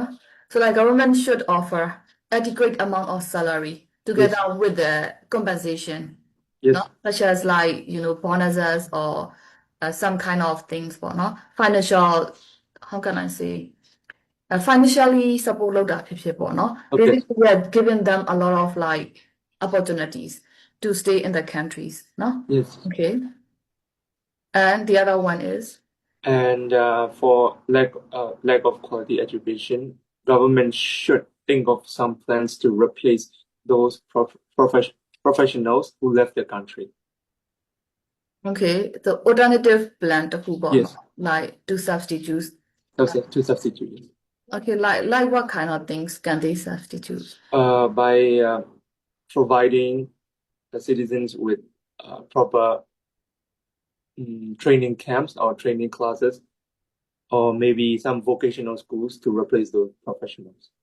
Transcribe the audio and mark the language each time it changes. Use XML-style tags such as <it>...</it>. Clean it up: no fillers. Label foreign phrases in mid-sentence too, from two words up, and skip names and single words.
<en>So like government should offer adequate amount of salary together Yes. with the compensation, Yes. no? Such as like, bonuses or some kind of things, but no? Financial, how can I say? Financially support</en> <my>လုပ်တာဖြစ်ဖြစ်ပေါ့နော်</my> <en>Okay. Basically, we are giving them a lot of like opportunities to stay in the countries, no? Yes. Okay. And the other one is And for lack of quality education, government should think of some plans to replace those professionals who left the country. okay, the alternative plan</en> <my>တစ်ခုပေါ့</my> <en>Yes. နော် like to substitute To substitute. okay like what kind of things can they substitute By providing the citizens with proper training camps or training classes, or maybe some vocational schools to replace those professionals.</en>